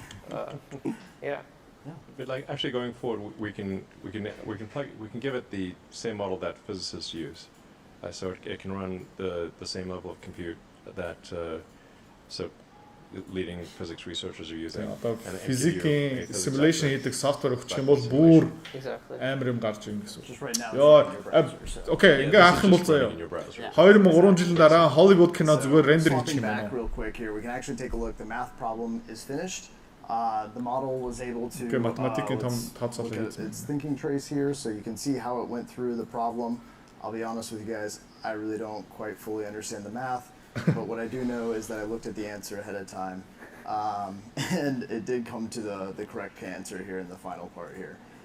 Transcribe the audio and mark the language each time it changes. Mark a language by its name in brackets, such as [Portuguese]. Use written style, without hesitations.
[English] But actually going forward, we can give it the same model that physicists use, so it can run the same level of compute that leading physics researchers are using. [Mongolian] Физикийн simulation хийдэг software өгчих юм бол бүр амар юм гарч ирнэ гэсэн үг. Окей, ингээ харах юм бол заяа. 2-3 жилийн дараа Hollywood кино зүгээр рендер хийчих юм байна. [English] Real quick here, we can actually take a look. The math problem is finished. The model was able to look at its thinking trace here, so you can see how it went through the problem. I'll be honest with you guys, I really don't quite fully understand the math. But what I do know is that I looked at the answer ahead of time, and it did come to the correct answer here in the final part here.